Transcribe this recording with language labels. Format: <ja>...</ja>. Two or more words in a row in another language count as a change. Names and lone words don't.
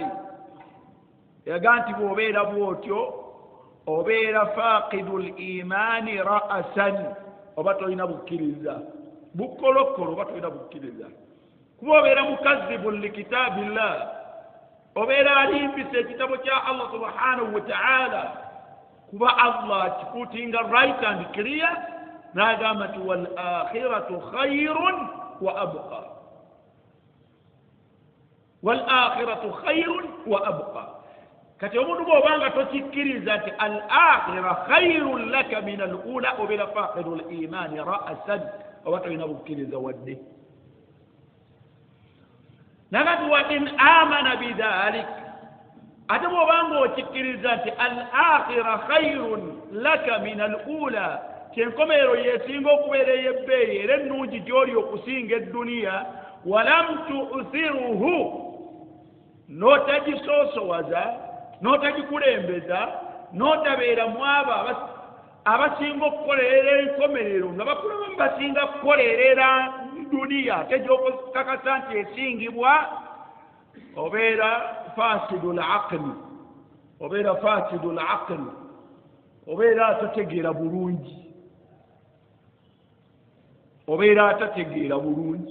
<lg>yaga nti bw'obeera bw'otyo obeera</lg> <ar>فاقد الإيمان رأسا,</ar> <lg>oba tolina bukkiriza, bukkolokolo oba tolina bukkiriza. kuba obeera mukazzibu likitaabillah, obeera alimpisa ekitabo kya Allah</lg> <ar>سبحانه وتعالى,</ar> <lg>kuba Allah kikuutinga</lg> <en>right and clear,</en> <lg>n'agamba nti</lg> <ar>والآخرة خير وأبقى والآخرة خير وأبقى, wal akhiratu khayrun wa abqa.</ar> <lg>kati omuntu bw'obanga tokikkiriza nti</lg> <ar>الآخرة خير لك من الأولى,</ar> <lg>obeera</lg> <ar>فاقد الإيمان رأسا,</ar> <lg>oba tolina bukkiriza wadde. nagati</lg> <ar>وإن آمن بذلك,</ar> <lg>ate bw'obanga okikkiriza nti</lg> <ar>الآخرة خير لك من الأولى,</ar> <lg>kyenkomerero yesinga okubeera ey'ebbeeyi era ennungi gy'oli okusinga edduniya,</lg> <ar>ولم تؤثره,</ar> <lg>n'otagisoosowaza n'otagikulembeza, n'otabeeramu abo abasinga okukolerera enkomerero nga bakulabamu basinga kukolerera duniya ate gy'okakasa nti esingibwa, obeera</lg> <ar>فاسد العقل,</ar> <lg>obeera</lg> <ar>فاسد العقل,</ar> <lg>obeera atategeera bulungi, obeera atategeera bulungi.</lg>